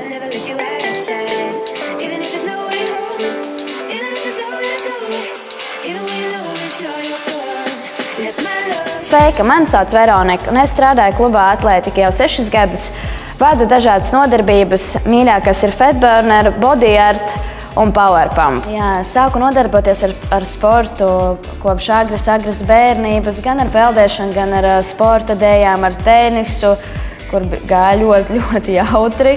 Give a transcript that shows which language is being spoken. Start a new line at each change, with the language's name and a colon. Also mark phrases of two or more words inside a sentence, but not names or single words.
English: let you outside. Even if there's no way home, even if there's nowhere to go, even when you know it's all your fault. Let my love.
Latvian: Sveika, mani sauc Veronika, un es strādāju klubā Atlētika jau 6 gadus. Vadu dažādas nodarbības, mīļākās ir Fatburner, Body Art un Power Pump. Jā, sāku nodarboties ar sportu kopš agras bērnības, gan ar peldēšanu, gan ar sporta dējām, ar tenisu, kur gāja ļoti jautri.